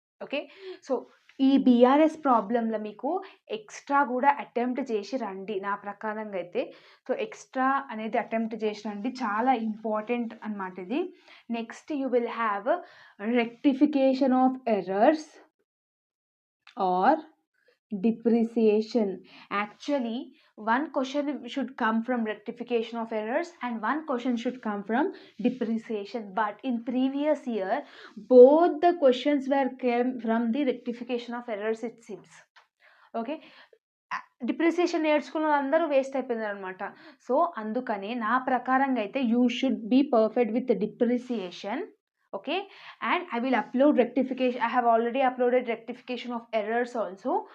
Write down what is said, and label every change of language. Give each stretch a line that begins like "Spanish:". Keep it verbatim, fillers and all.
Telugu: Okay, so ఈ BRS ప్రాబ్లంలో మీకు ఎక్స్ట్రా కూడా అటెంప్ట్ చేసి రండి, నా ప్రకారంగా అయితే. సో ఎక్స్ట్రా అనేది అటెంప్ట్ చేసి రండి, చాలా ఇంపార్టెంట్ అనమాట ఇది.
English: Next you will have rectification of errors or depreciation. Actually One question should come from rectification of errors and one question should come from depreciation. But in previous year, both the questions were came from the rectification of errors, it seems.
Telugu: Okay, depreciation నేర్చుకున్న అందరూ waste అయిపోయింది అనమాట.
English: so
Telugu: అందుకని నా ప్రకారంగా అయితే
English: You should be perfect with depreciation. Okay, and I will upload rectification, I have already uploaded rectification of errors also.